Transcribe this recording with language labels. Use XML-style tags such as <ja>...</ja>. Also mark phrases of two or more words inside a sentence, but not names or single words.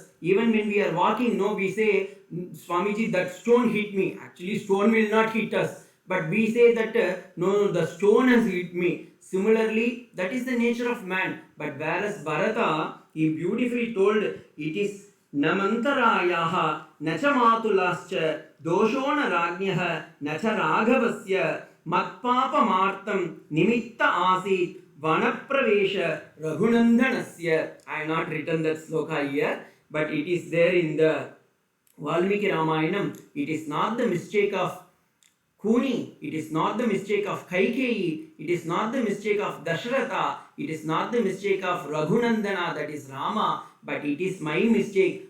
<en>Even when we are walking, no, we say, Swamiji, that stone hit me. Actually, stone will not hit us. But we say that, no, the stone has hit me. Similarly, that is the nature of man. But whereas Bharata, he beautifully told, it is</en> <sa>नमन्थरायाः न च मातुरस्य दोषो न राज्ञः न च राघवस्य मत्पापम् अत्र निमित्तम् आसीत् वनप्रवेशे रघुनन्दनस्य.</sa> <en>I have not written that sloka here, but it is there in the Valmiki Ramayanam, it is not the mistake of Kuni, it is not the mistake of Kaikeyi, it is not the mistake of Dasharatha, it is not the mistake of Raghunandana, that is Rama, but it is my mistake.</en>